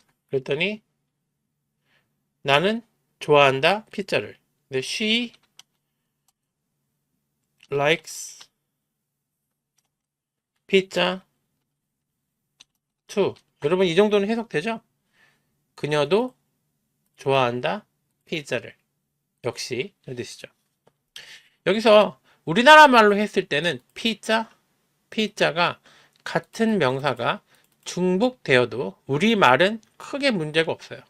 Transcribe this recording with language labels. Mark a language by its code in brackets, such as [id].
[ko] 그랬더니 나는 좋아한다 피자를. 근데 [en] she likes pizza too. [ko] 여러분 이 정도는 해석되죠? 그녀도 좋아한다 피자를. 역시 이런 뜻이죠. 여기서 우리나라 말로 했을 때는 피자가 같은 명사가 중복되어도 우리말은 크게 문제가 없어요.